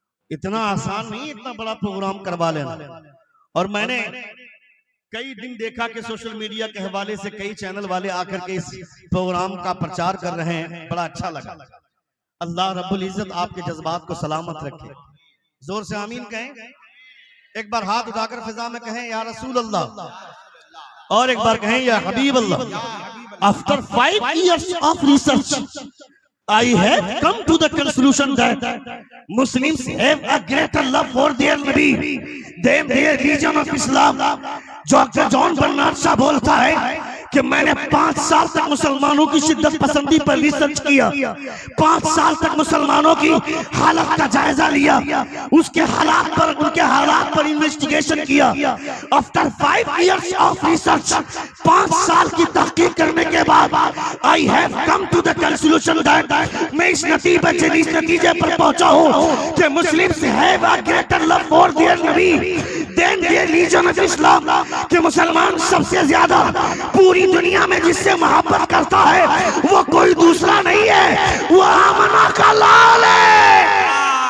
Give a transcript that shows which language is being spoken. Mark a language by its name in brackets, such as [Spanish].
[Hindi] इतना आसान नहीं इतना बड़ा प्रोग्राम करवा लेना। और मैंने कई दिन देखा कि सोशल मीडिया के हवाले से कई चैनल वाले आकर के इस प्रोग्राम का प्रचार कर रहे हैं, बड़ा अच्छा लगा। अल्लाह रब्बुल इज्जत आपके जज्बात को सलामत रखे। जोर से आमीन कहें। एक बार हाथ उठाकर फिजा में कहें या रसूल अल्लाह, और एक बार कहें या हबीब अल्लाह। [English] After 5 years of research, I have come to the conclusion that Muslims have a greater love for their Nabi than their religion of Islam। [Hindi] Doctor John Bernard Shah बोलता है कि मैंने 5 साल तक मुसलमानों की शिद्दत पसंदी पर रिसर्च किया, 5 साल तक मुसलमानों की हालत का जायजा लिया, उसके हालात पर, उनके हालात पर इन्वेस्टिगेशन किया। [English] after 5 years of research, [Hindi] 5 साल की तहकीक करने के बाद [English] I have come to the conclusion that, [Hindi] मैं इस नतीजे पर पहुंचा हूं कि [English] Muslims have a greater love for their Nabi than their religion of Islam, [Hindi] कि मुसलमान सबसे ज्यादा पूरी दुनिया में जिससे मोहब्बत करता है वो कोई दूसरा नहीं है, वो आमना का लाल है।